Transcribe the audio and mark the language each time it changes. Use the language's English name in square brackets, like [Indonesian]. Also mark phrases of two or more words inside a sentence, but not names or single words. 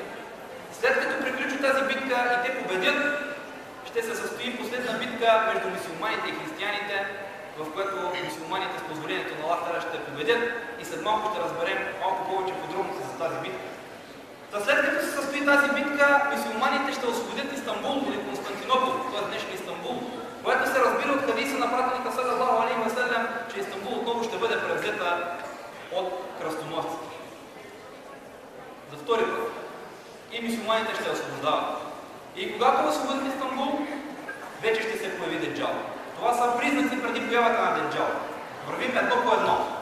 [Bulgarian] След като приключи тази битка и те победят, ще се състои последна битка между мюсюлманите и християните, в което мюсюлманите с позволението на Аллах Таала ще победят и след малко ще разберем малко повече подробности за тази битка. След като се състои тази битка, мюсюлманите ще освободят Истанбул или Константинопол, т.е. днешния Истанбул, което се разбира от хадиса на пратеника [Arabic] صلى الله عليه وسلم, [Bulgarian] че Истанбул отново ще бъде превзета от кръстоносците. За втори път. И мюсюлманите ще освобождават. И когато освободят Истанбул, вече ще се появи Деджал. Това са признаци преди появата на Деджал. Вървим едно по едно.